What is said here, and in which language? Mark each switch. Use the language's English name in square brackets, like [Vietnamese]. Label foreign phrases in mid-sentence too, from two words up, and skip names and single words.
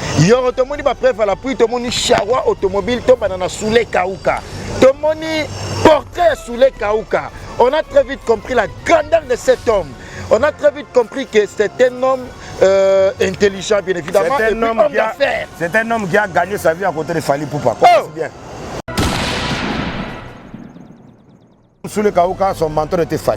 [Lingala] Yoro tomoni ba [French] preuve à l'appui, [Lingala] tomoni Chawa automobile, to banana Soule Kauka. Tomoni portrait Soule Kauka. [French] On a très vite compris la grandeur de cet homme. On a très vite compris que c'est un homme intelligent, bien évidemment. C'est un homme qui a gagné sa vie à côté de Fali Poupa. Oh. Bien. Soule Kauka, son mentor était Fali.